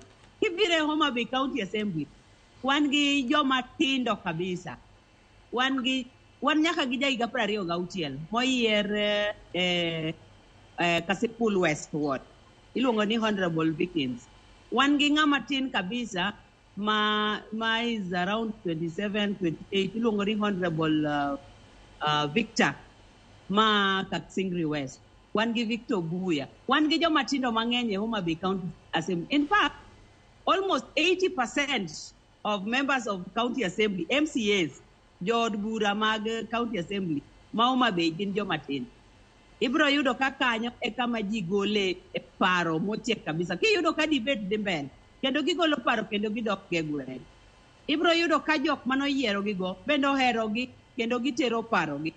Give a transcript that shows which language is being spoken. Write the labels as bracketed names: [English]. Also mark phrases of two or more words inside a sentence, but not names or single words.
[Luo (Kenya and Tanzania)] Kibire Homa Bay County Assembly, wan gi joma tindo kabisa. Wan nyaka gi jaiga 26 moyier Kasipul West Ward. Iluongo ni Honorable Vickins. Wan gi ng'ama tin kabisa ma [English] is around 27, 28. [Luo (Kenya and Tanzania)] Iluongo ni Honorable Victor ma Kaksingri West. Wan gi Victor Buya. Wan gi joma tindo mang'eny e Homa Bay County Assembly. [English] In fact, almost 80% of members of County Assembly, MCAs, [Luo (Kenya and Tanzania)] Jod Bura mag County Assembly, ma Homa Bay gin joma tin. Ibro yudo ka kanyo e kama ji gole e paro motiek kabisa. Ki yudo ka debate dhi mbele, kendo gigolo paro kendo gidok ge gweng. Ibro yudo ka jok manoyiero gigo bendo hero gi kendo gitero paro gi.